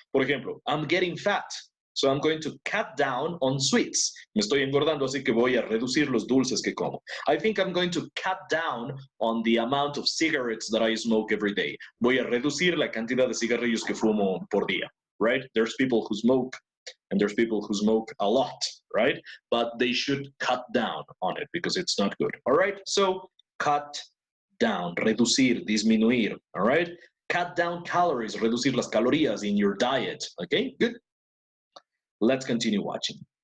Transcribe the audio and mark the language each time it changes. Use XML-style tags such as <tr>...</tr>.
<es>Por ejemplo,</es> <en>I'm getting fat, so I'm going to cut down on sweets.</en> <es>Me estoy engordando, así que voy a reducir los dulces que como.</es> <en>I think I'm going to cut down on the amount of cigarettes that I smoke every day.</en> <es>Voy a reducir la cantidad de cigarrillos que fumo por día, right?</es> <en>There's people who smoke and there's people who smoke a lot, right? But they should cut down on it because it's not good, all right? So cut down,</en> <es>reducir, disminuir,</es> <en>all right? Cut down calories,</en> <es>reducir las calorías</es> <en>in your diet, okay? Good. Let's continue watching.</en>